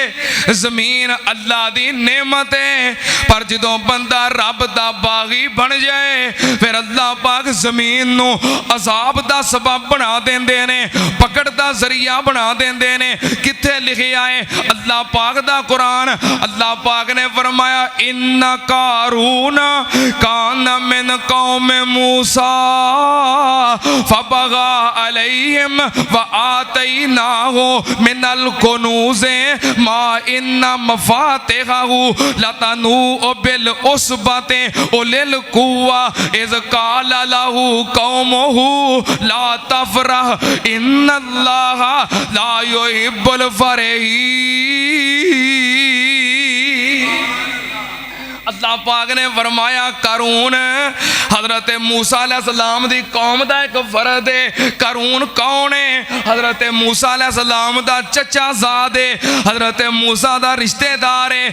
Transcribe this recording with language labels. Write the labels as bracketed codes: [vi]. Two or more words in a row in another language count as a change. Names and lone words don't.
[pa] زمین اللہ دی نعمت ہے، پر جدوں بندہ رب دا باغی بن جائے فیر اللہ پاک زمین نوں عذاب دا سبب بنا دیندے نے، پکڑ دا ذریعہ بنا دیندے نے. کتھے لکھیا ہے اللہ پاک دا قرآن? اللہ پاک نے فرمایا [ar] إن قارون كان من قوم موسى فبغى عليهم وآتيناه من الكنوز ما إن مفاتحه لتنوء بالعصبة أولي القوة إذ قال له قومه لا تفرح إن الله لا يحب الفرحين. [pa] اللہ پاک نے فرمایا قارون حضرت موسیٰ علیہ السلام دی قوم دا اک فرد ہے. قارون کون ہے? حضرت موسیٰ علیہ السلام دا چچا زاد ہے، حضرت موسیٰ دا رشتہ دار ہے.